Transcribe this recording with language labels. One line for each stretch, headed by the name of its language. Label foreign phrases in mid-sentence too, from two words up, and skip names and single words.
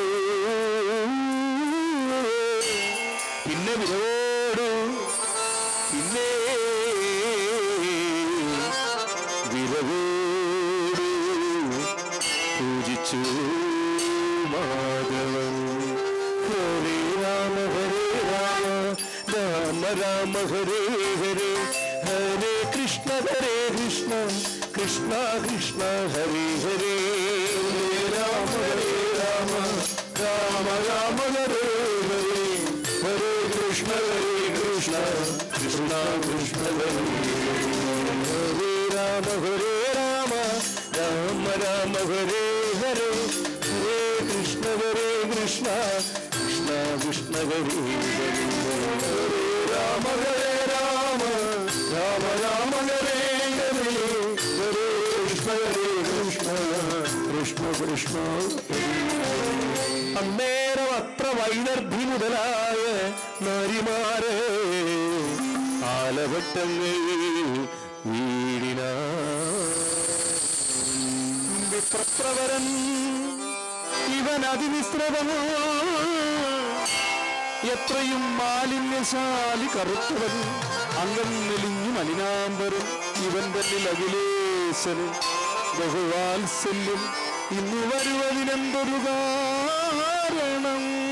Malayalam: പിന്നെ വിരവോട് പിന്നെ വിരവോട് പൂജിച്ചു മാധവൻ.
Sanskrit: ഹരേ രാമ രാമ രാമ ഹരേ ഹരേ ഹരേ കൃഷ്ണ കൃഷ്ണ കൃഷ്ണ ഹരേ ഹരേ. രാമ രാമ രാമ രാമ ഹരേ ഹരേ ഹരേ കൃഷ്ണ കൃഷ്ണ കൃഷ്ണ ഹരേ ഹരേ. രാമ ഹരേ രാമ രാമ രാമ ഹരേ ഹരേ ഹരേ കൃഷ്ണ കൃഷ്ണ കൃഷ്ണ കൃഷ്ണ ഹരേ ഹരേ. രാമ ഹരേ രാമ രാമ രാമ ഹരേ ഹരേ ഹരേ കൃഷ്ണ കൃഷ്ണ കൃഷ്ണ
Malayalam: അന്നേരം അത്ര വൈദർഭി മുതലായ നാരിമാരെ ആലവട്ടങ്ങൾ വീടിന വിപ്രവരൻ ഇവൻ അതിമിശ്രവമോ എത്രയും മാലിന്യശാലി കറുത്തവൻ അംഗം മെലിഞ്ഞു മലിനാംബരൻ ഇവൻ തന്നിൽ അഖിലേശന് ബഹുവാത്സല്യം ഇന്നു വരുവതിനെന്തൊരു കാരണം